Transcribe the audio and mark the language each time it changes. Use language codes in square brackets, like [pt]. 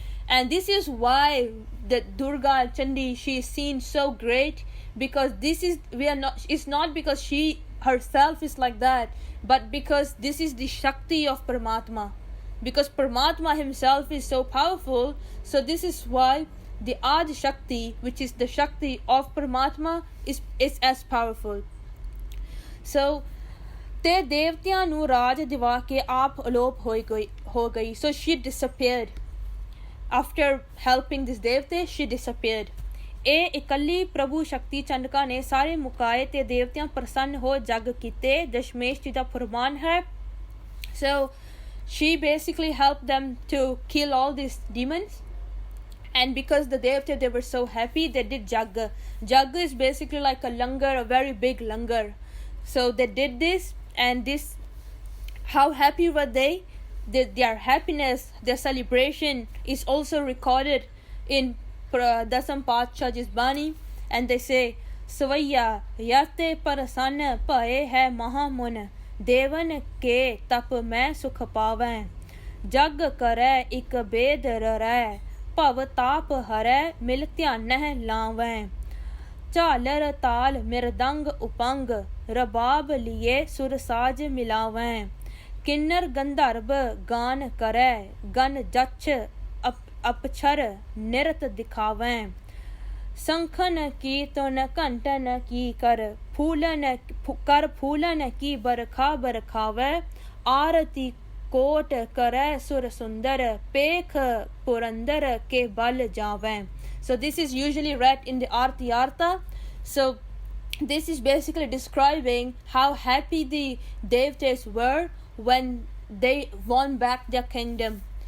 [en] And this is why the Durga Chandi, she is seen so great, because it's not because she herself is like that, but because this is the Shakti of Paramatma, because Paramatma himself is so powerful. So this is why the Adi Shakti, which is the Shakti of Paramatma, is as powerful. [pa] So ਤੇ ਦੇਵਤਿਆਂ ਨੂੰ ਰਾਜ ਦਿਵਾ ਕੇ ਆਪ ਅਲੋਪ ਹੋ ਗਈ. [en] So she disappeared. After helping this devte, she disappeared. [pa] ਇਹ ਇਕੱਲੀ ਪ੍ਰਭੂ ਸ਼ਕਤੀ ਚੰਡਕਾ ਨੇ ਸਾਰੇ ਮੁਕਾਏ ਤੇ ਦੇਵਤਿਆਂ ਪ੍ਰਸੰਨ ਹੋ ਜਗ ਕੀਤੇ. ਦਸ਼ਮੇਸ਼ ਜੀ ਦਾ ਫਰਮਾਨ ਹੈ. [en] So she basically helped them to kill all these demons. And because the devte, they were so happy, they did jagga. Jagga is basically like a langar, a very big langar. So they did this, and this, how happy were they? Their happiness, their celebration is also recorded in Dasam Paatshah's Bani, and they say, [bra] Savaya yate parasan pae hai mahamun devan ke tap main sukh pawen jag kare ik bed rai pav taap hare mil dhyaneh lawen ਝਾਲਰ ਤਾਲ ਮਿਰਦੰਗ ਉਪੰਗ ਰਬਾਬ ਲਿਏ ਸੁਰ ਸਾਜ ਮਿਲਾਵੈਂ ਕਿੰਨਰ ਗੰਧਰਵ ਗਾਨ ਕਰੈ ਗਨ ਜਛ ਅਪਛਰ ਨਿਰਤ ਦਿਖਾਵੈਂ ਸੰਖਨ ਕੀ ਤੁਨ ਘੰਟਨ ਕੀ ਕਰ ਫੂਲਨ ਕੀ ਬਰਖਾ ਬਰਖਾਵੈ ਆਰਤੀ ਕੋਟ ਕਰੈ ਸੁਰ ਸੁੰਦਰ ਪੇਖ ਪੁਰੰਦਰ ਕੇ ਬਲ ਜਾਵੈਂ. [en] So this is usually read in the Aarti Artha. So this is basically describing how happy the Devtas were when they won back their kingdom.